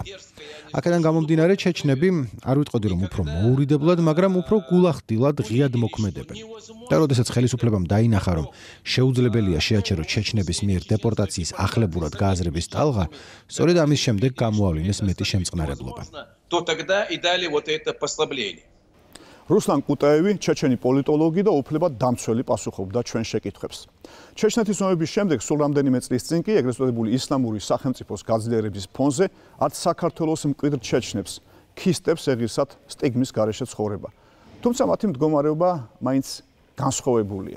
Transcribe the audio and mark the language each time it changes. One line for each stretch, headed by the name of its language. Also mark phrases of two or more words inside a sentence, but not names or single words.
Georgian: აქედან გამომდინარე, ჩეჩნები არ ვიტყოდი, რომ უფრო მოურიდებლად, მაგრამ უფრო გულახდილად ღიად მოქმედებენ. და როდესაც ხელისუფლებამ დაინახა, რომ შეუძლებელია შეაჩერო ჩეჩნების მიერ დეპორტაციის ახლებურად გააზრების ტალღა, სწორედ ამის შემდეგ გამოავლინეს მეტი შემწყნარებლობა.
Russian: то тогда и дали вот это послабление.
Georgian: Руслан Кутаевი, ჩეჩენი პოლიტოლოგი და უფლებად დამცველი პასუხობდა ჩვენ შეკითხვებს. ჩეჩნეთის ომების შემდეგ სულ რამდენიმე წლის წინ კი ეგრეთ წოდებული ისლამური სახელმწიფოს გაძლიერების ფონზე არც საქართველოს მკვიდრ ჩეჩნებს ქისტებს ეღირსად სტიგმის გარეშე ცხოვრება. თუმცა მათი მდგომარეობა მაინც განსხვავებულია.